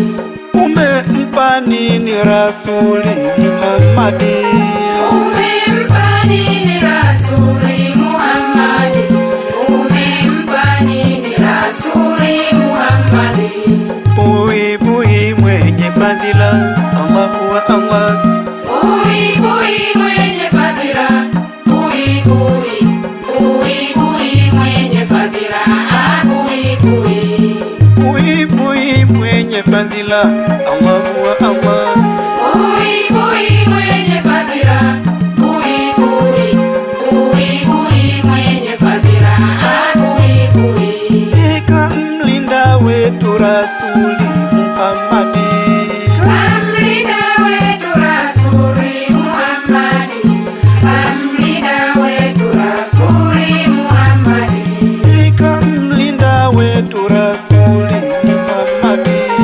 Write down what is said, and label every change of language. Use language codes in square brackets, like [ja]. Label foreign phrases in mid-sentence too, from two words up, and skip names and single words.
[sw] umempa nini Rasuli Muhammadi, umempa nini Rasuli Muhammadi, umempa nini Rasuli Muhammadi, bui bui mwenye fadhila [ar] Allahu Allah, [sw] bui bui mwenye fadhila, bui bui, bui bui mwenye fadhila, bui bui, bui bui mwenye fadhila [ar] Allahu Allah, [sw] bui bui mwenye fadhila, bui bui, bui bui mwenye fadhila, bui bui, kamlinda wetu Rasuli Muhammadi, kamlinda wetu Rasuli Muhammadi, kamlinda wetu Rasuli Muhammadi, kamlinda wetu Rasuli Muhammadi,